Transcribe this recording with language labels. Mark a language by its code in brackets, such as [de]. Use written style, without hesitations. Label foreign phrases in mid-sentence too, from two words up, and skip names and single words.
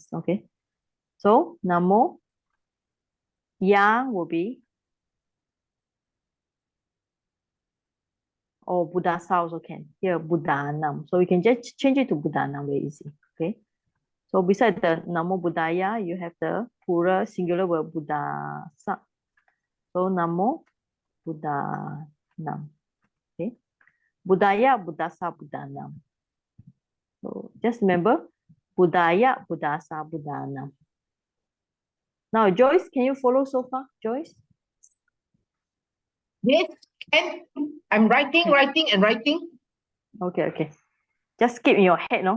[en] Okay, so [pi] Namo Ya [en] will be, or [pi] Buddha Sa [en] also can. Here Buddhanam. So we can just change it to Buddhanam very easy. Okay. So beside the [pi] Namo Buddhaya, [en] you have the plural singular word [pi] Buddha Sa. [en] So [pi] Namo Buddhanam. [en] Okay. [pi] Buddhaya, Buddhasa, Buddhanam. [en] So just remember [pi] Buddhaya, Buddhasa, Buddhanam. [en] Now, Joyce, can you follow so far? Joyce? Yes, and I'm writing, and writing. Okay, okay. Just keep in your head, no?